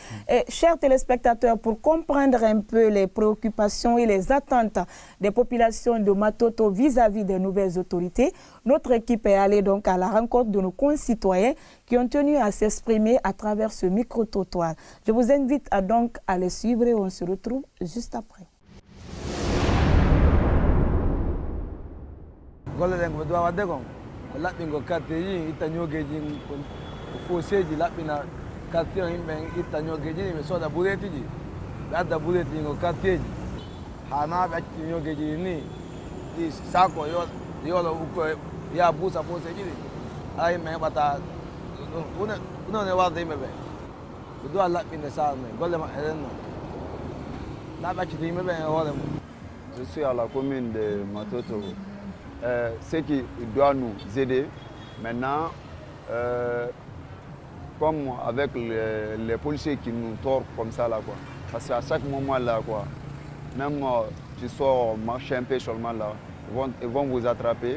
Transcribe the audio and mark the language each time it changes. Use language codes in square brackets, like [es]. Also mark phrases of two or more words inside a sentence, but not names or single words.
[fr] Et, chers téléspectateurs, pour comprendre un peu les préoccupations et les attentes des populations de Matoto vis-à-vis des nouvelles autorités, notre équipe est allée donc à la rencontre de nos concitoyens qui ont tenu à s'exprimer à travers ce micro-trottoir. Je vous invite donc à les suivre et on se retrouve juste après. [ff] laɓɓingo quartier ji itta ñogeji fo seji laɓɓina quartier o yimɓe itta ñogeji ɗi ɓe sooda ɓureeti ji ɓe adda ɓureeti ɗi ngo quartier ji hana ɓe acciti ñogeji ɗi ni ɗi sako yolo ukko ya buusa poseji ɗi ala yimɓe heɓata ɗune warde yimɓe ɓe ɓe duwa laɓɓinde sar me golle maɓɓe ɗen noon na ɓe acciti yimɓe ɓe e hoore mum. [fr] Je suis à la commune de Matoto. Ce qui doit nous aider maintenant, comme avec les policiers qui nous tordent comme ça, là, quoi. Parce qu'à chaque moment, là, quoi, même tu sors marcher un peu seulement là, vont vous attraper.